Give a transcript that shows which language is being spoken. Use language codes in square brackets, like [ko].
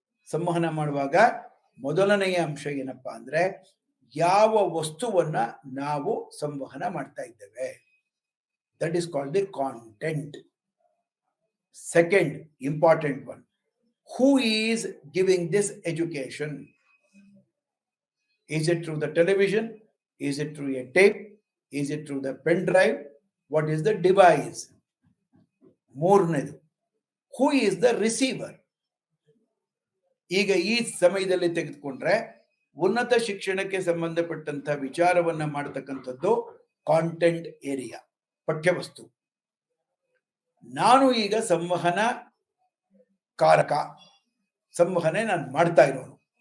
[kn] ಸಂವಹನ ಮಾಡುವಾಗ ಮೊದಲನೆಯ ಅಂಶ ಏನಪ್ಪಾ ಅಂದ್ರೆ, ಯಾವ ವಸ್ತುವನ್ನ ನಾವು ಸಂವಹನ ಮಾಡ್ತಾ ಇದ್ದೇವೆ, [en] That is called the content. Second important one, who is giving this education? Is it through the television? Is it through a tape? Is it through the pen drive? What is the device? ಮೂರನೇದು, who is the receiver? [kn] ಈಗ ಈ ಸಮಯದಲ್ಲಿ ತೆಗೆದುಕೊಂಡ್ರೆ ಉನ್ನತ ಶಿಕ್ಷಣಕ್ಕೆ ಸಂಬಂಧಪಟ್ಟಂತಹ ವಿಚಾರವನ್ನ ಮಾಡತಕ್ಕಂಥದ್ದು ಕಾಂಟೆಂಟ್ ಏರಿಯಾ, ಪಠ್ಯವಸ್ತು. ನಾನು ಈಗ ಸಂವಹನ ಕಾರಕ, ಸಂವಹನೆ ನಾನು ಮಾಡ್ತಾ ಇರೋನು.